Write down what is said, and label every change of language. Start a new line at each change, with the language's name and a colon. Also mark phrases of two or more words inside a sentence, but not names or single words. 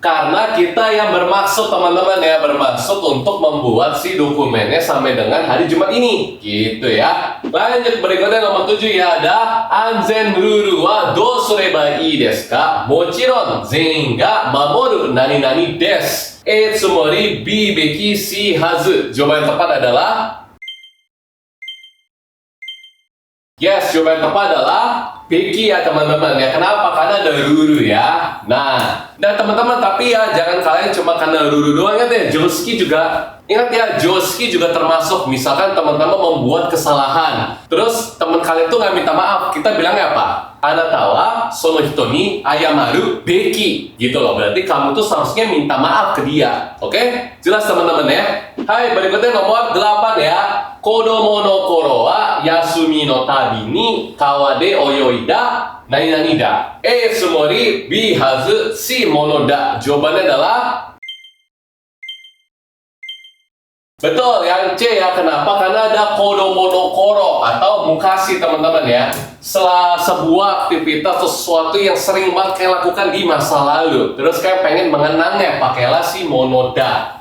Indonesian: Karena kita yang bermaksud teman-teman ya, bermaksud untuk membuat si dokumennya sampai dengan hari Jumat ini. Gitu ya. Lanjut berikutnya nomor 7 ya, ada
Japanese: 安全ルールはどうすればいいですか? もちろん全員が守る何々です. A つもり B べき C はず.
Indonesian: Jawaban yang tepat adalah yes, jawaban yang tepat adalah Beki ya teman-teman ya. Kenapa? Karena ada ruru ya. Nah, dan teman-teman tapi ya jangan kalian cuma karena ruru doang. Ingat ya, josuki juga. Ingat ya, josuki juga termasuk. Misalkan teman-teman membuat kesalahan, terus teman kalian tuh nggak minta maaf. Kita bilangnya apa?
Japanese: あなたはその人に謝るべき.
Indonesian: Gitu loh. Berarti kamu tuh seharusnya minta maaf ke dia. Oke? Jelas teman-teman ya. Hai, berikutnya nomor 8 ya.
Japanese: 子供の頃は休みのたびに川で泳いだ何々だ. A つもり B はず C ものだ.
Indonesian: Jawabannya adalah betul, yang C ya. Kenapa? Karena ada
Japanese: 子供の頃
Indonesian: atau mukashi teman-teman ya. Sebuah aktivitas atau sesuatu yang sering banget kalian lakukan di masa lalu, terus kalian pengen mengenangnya, pakailah si monoda.